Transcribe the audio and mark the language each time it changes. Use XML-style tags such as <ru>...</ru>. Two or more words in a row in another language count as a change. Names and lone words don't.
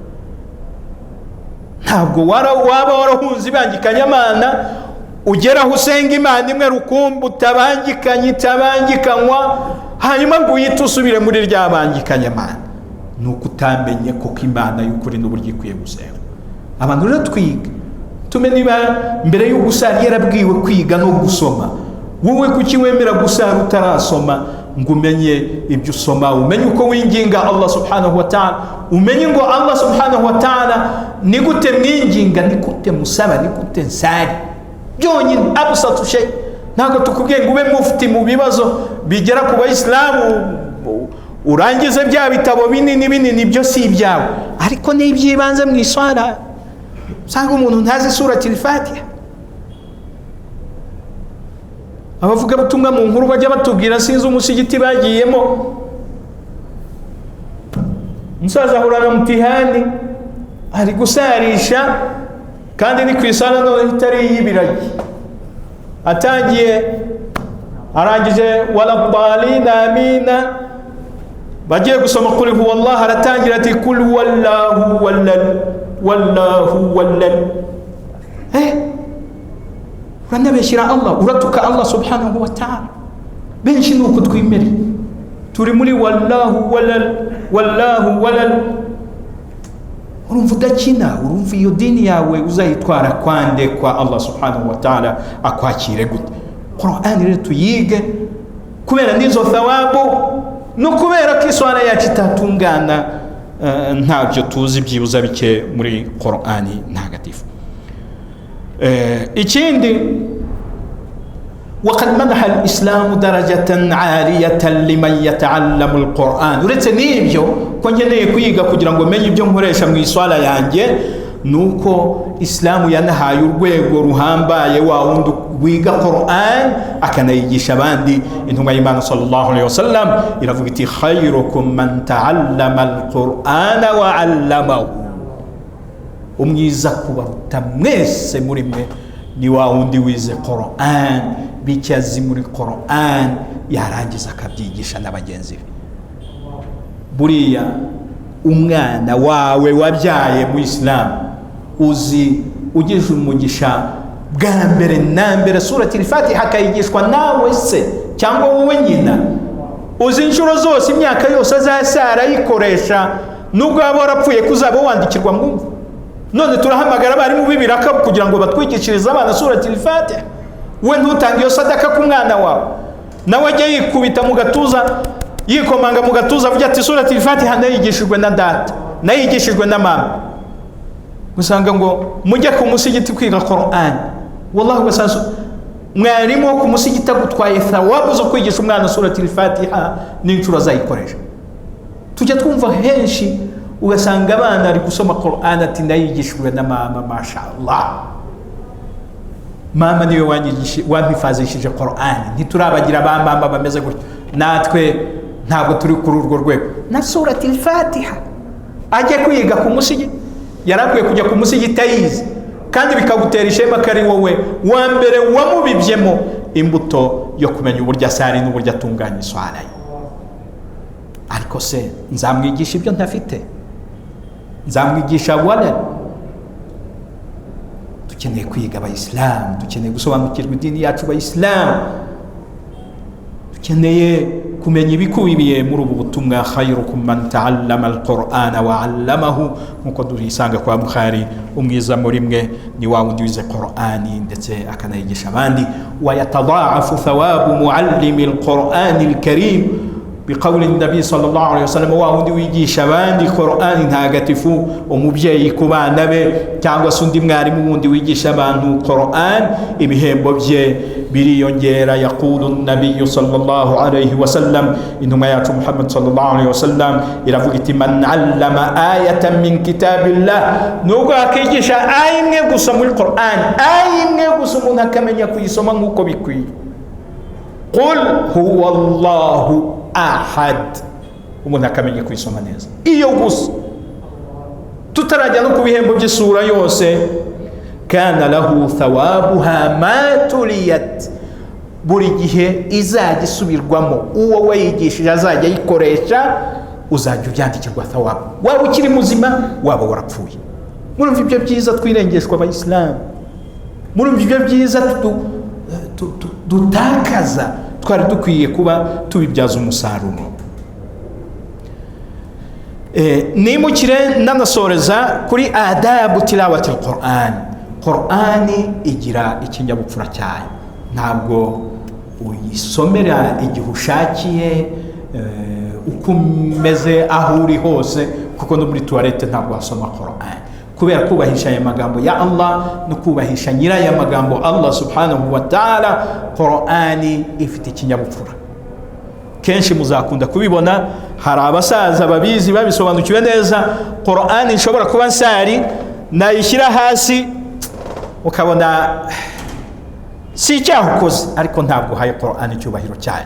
<rw>Ntabwo waba warahunze ibangikanyamana ugera usenga Imana imwe rukumbu tabangikanywa hanyuma ngo uhite usubire muri rya bangikanyamana. Nuko utamenye ko Imana y'ukuri n'uburyo ikwiye gusenga. Abantu rero twiga tumenye niba mbere yo gusara yarabwiwe kwiga no gusoma. Wowe kuki wemera gusara utarasoma ngo umenye ibyo usoma, umenye uko winginga</rw> <ar>الله سبحانه وتعالى,</ar> <rw>umenye ngo</rw> <ar>الله سبحانه وتعالى</ar> <rw>ni gute mwinginga, ni gute musaba, ni gute nsari. Byonyine abusatu shay. Ntago tukubwiye ngo ube mufti mu bibazo bigera ku Bayisilamu urangize bya bitabo binini byo si ibyawe, ariko ni ibyibanze mu iswara. Sanga umuntu ntazi</rw> <ar>سورة الفاتحة,</ar> <rw>abavuga butumwa mu nkuru bajya batubwira sinzi umusigiti bagiyemo, umusaza ahura na mutihani ari gusarisha kandi ni ku isana none itari y'ibiragi, atangiye arangije</rw> <ar>ولا الضالين آمين,</ar> <rw>bagiye gusoma kuri</rw> <ar>هو الله</ar> <rw>aratangira ati kul wallahu wallal wallahu wallal. Uranabeshyira Allah, uratuka</rw> <ar>الله سبحانه وتعالى.</ar> <rw>Benshi nuko twimere turi muri wallahu wallal wallahu wallal. Urumva udakina, urumva iyo dini yawe uzayitwara kwande kwa</rw> <ar>الله سبحانه وتعالى</ar> <rw>akwakire gute? Qur'an rero tuyige kubera nizo thawabu no kubera ko iswara yacu itatungana ntabyo tuzi byibuza bike muri Qur'ani ntagatifu.</rw> <ar>ikindi وقد منح الإسلام درجة عالية لمن يتعلم القرآن.</ar> <rw>uretse n'ibyo ko nkeneye kwiga kugira ngo menye ibyo nkoresha mu iswala yanjye, nuko Islamu yanahaye urwego ruhambaye wa wundi wiga Qur'an akanayigisha abandi. Intumwa y'Imana</rw> <ar>صلى الله عليه وسلم</ar> <rw>iravuga iti</rw> <ar>خيركم من تعلم القرآن وعلمه.</ar> <rw>Umwiza kubaruta mwese muri mwe ni wa wundi wize Qur'an, bicyazi muri Qur'an yarangiza akabyigisha n'abagenzi be. Buriya umwana wawe wabyaye mu Islam uzi ugije umugisha bwa mbere na mbere</rw> <ar>سورة الفاتحة</ar> <rw>akayigishwa nawe se cyangwa wowe nyina, uzi inshuro zose imyaka yose azasara yikoresha nubwo yaba warapfuye kuzaba wandikirwa mwumva. None turahamagara bari mu bibiraka kugira ngo batwigishirize abana</rw> <ar>سورة الفاتحة,</ar> <rw>we ntutange iyo sadaka ku mwana wawe, nawe ajye yikubita mu gatuza yikomanga mu gatuza avuga ati</rw> <ar>سورة الفاتحة</ar> <rw>nayigishijwe na data, nayigishijwe na mama. Gusanga ngo mujye ku musigiti kwiga Qur'an, wallahi basanzu mwarimu wo ku musigiti agutwaye thawabu zo kwigisha umwana</rw> <ar>سورة الفاتحة</ar> <rw>n'inshuro azayikoresha. Tujya twumva henshi ugasanga abana ari gusoma Qur'an ati nayigishijwe na mama, mashallah. Mama niwe wanyifazishije Qur'an. Ntiturabagira ba mama bameze gutyo, natwe ntabwo turi kuri urwo rwego. Na</rw> <ar>سورة الفاتحة</ar> <rw>ajye kwiga ku musigiti, yarakwiye kujya ku musigiti ayizi, kandi bikagutera ishema kari wowe wa mbere wamubibyemo imbuto yo kumenya uburyo asari n'uburyo atunganya iswara ye. Ariko se nzamwigisha ibyo ntafite? Nzamwigisha wala? Dukeneye kwiga abayisilamu, dukeneye gusobanukirwa idini yacu abayisilamu, dukeneye kumenya ibikubiye muri ubu butumwa</rw> <ar>خيركم من تعلم القرآن وعلمه,</ar> <rw>nkuko durisanga kwa Bukhari. Umwiza muri mwe ni wa wundi wize Qur'ani ndetse akanayigisha abandi.</rw> <ar>ويتضاعف ثواب معلم القرآن الكريم بقول النبي صلى الله عليه وسلم,</ar> <rw>wa wundi wigisha abandi Qur'ani ntagatifu, umubyeyi ku bana be cyangwa se undi mwarimu wundi wigisha abantu Qur'an, ibihembo bye biriyongera.</rw> <ar>يقول النبي صلى الله عليه وسلم, intumwa yacu Muhammad صلى الله عليه وسلم iravuga iti من علم آية من كتاب الله,</ar> <rw>nubwo akigisha aya imwe gusa muri Qur'an, aya imwe gusa umuntu akamenya kuyisoma nk'uko bikwiye.</rw> <ar>قل هو الله أحد,</ar> <rw>umuntu akamenya kuyisoma neza iyo gusa, tutarajya no ku bihembo by'isura yose.</rw> <ar>كان له ثوابها ما تليت,</ar> <rw>buri gihe izajya isubirwamo, uwo wayigishije azajya ayikoresha, uzajya ubyandikirwa thawabu, waba ukiri muzima waba warapfuye. Murumva ibyo byiza twirengeshwa abayisilamu, murumva ibyo byiza dutakaza, twari dukwiye kuba tubibyaza umusaruro. Nimukire nanasoreza kuri</rw> <ar>آداب تلاوة القرآن.</ar> <rw>Qur'ani igira ikinyabupfura cyayo, ntabwo uyisomera igihe ushakiye uko umeze aho uri hose, kuko no muri toilette ntabwo wasoma Qur'an, kubera kubahisha aya magambo ya Allah no kubahisha nyiraya magambo</rw> <ar>الله سبحانه وتعالى.</ar> <rw>Qur'ani ifite ikinyabupfura. Kenshi muzakunda kubibona, hari abasaza babizi babisobanukiwe neza. Qur'ani ishobora kuba nsari nayishyira hasi ukabona si icyaha ukoze, ariko ntabwo uhaye Qur'an icyubahiro cyayo.</rw>